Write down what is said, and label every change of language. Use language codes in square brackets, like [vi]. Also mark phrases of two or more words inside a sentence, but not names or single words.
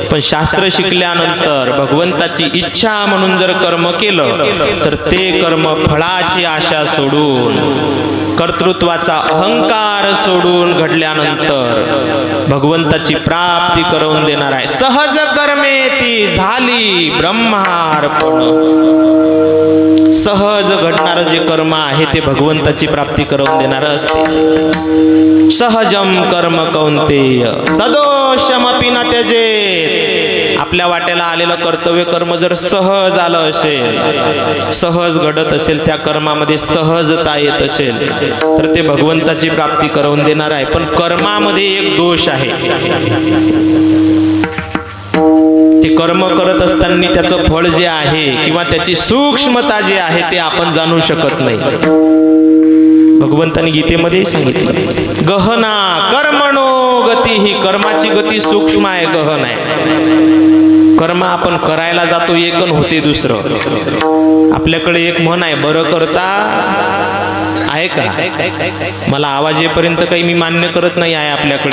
[mr] पण शास्त्र शिकल्यानंतर भगवंताची इच्छा म्हणून जर कर्म केलं तर ते कर्म फळाची आशा सोडून, कर्तृत्वाचा अहंकार सोडून घडल्यानंतर भगवंताची प्राप्ती करून देणार आहे. सहज कर्मे ती झाली ब्रह्मार्पण. सहज घडणारं जे कर्म आहे ते भगवंताची प्राप्ती करून देणारं असते. [sa] सहजम कर्म कौंतेय सदोषमपि न त्यजेत. [mr] आपल्या वाट्याला आलेलं कर्तव्य कर्म जर सहज आलं असेल, सहज घडत असेल, त्या कर्मामध्ये सहजता येत असेल तर ते भगवंताची प्राप्ती करून देणार आहे. पण कर्मामध्ये एक दोष आहे. ते कर्म करत असताना त्याचं फळ जे आहे किंवा त्याची सूक्ष्मता जी आहे ते आपण जाणू शकत नाही. भगवंतांनी गीतेमध्ये सांगितलं, [sa] गहना कर्मणो गती. [mr] ही कर्माची गती सूक्ष्म आहे, गहन आहे. कर्म आपण करायला जातो एक आणि होते दुसरं. आपल्याकडे एक म्हण आहे, बरं करता आहे का. मला आवाज येईपर्यंत काही मी मान्य करत नाही आहे आपल्याकडे.